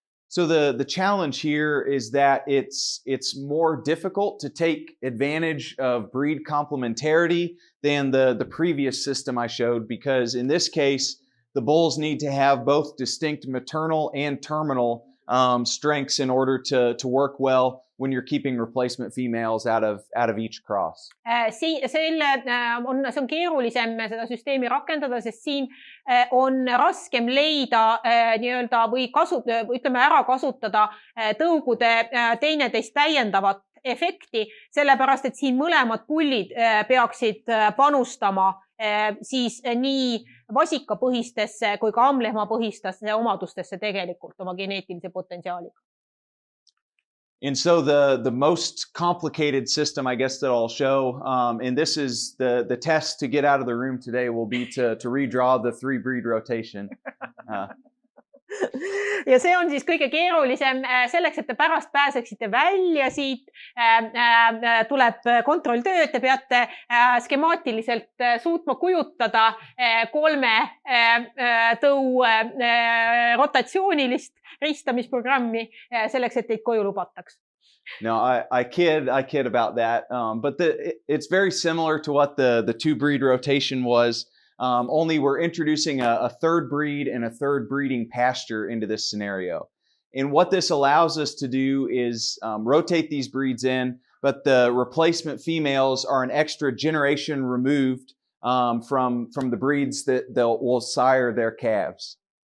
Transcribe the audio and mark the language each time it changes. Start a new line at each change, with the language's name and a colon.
English: So the challenge here is that it's more difficult to take advantage of breed complementarity than the previous system I showed, because in this case, the bulls need to have both distinct maternal and terminal strengths in order to work well when you're keeping replacement females out of each cross.
Estonian: See on keerulisem seda süsteemi rakendada, sest siin on raskem leida nii-öelda või ära kasutada tõugude teineteist täiendavat efekti, sellepärast et siin mõlemad pullid peaksid panustama siis nii vasikapõhistesse kui ka ammlehmapõhistesse omadustesse tegelikult oma geneetilise potentsiaaliga.
English: And so the most complicated system, I guess, that I'll show, and this is the test to get out of the room today, will be to redraw the 3-breed rotation.
Estonian: Ja see on siis kõige keerulisem selleks, et te pärast pääseksite välja siit, tuleb kontrolltöö, te peate skemaatiliselt suutma kujutada 3 tõu rotatsioonilist ristamisprogrammi selleks, et teid koju lubataks.
English: No, I kid about that, but it's very similar to what the 2-breed rotation was. Only we're introducing a 3rd breed and a 3rd breeding pasture into this scenario. And what this allows us to do is rotate these breeds in, but the replacement females are an extra generation removed from the breeds that will sire their calves.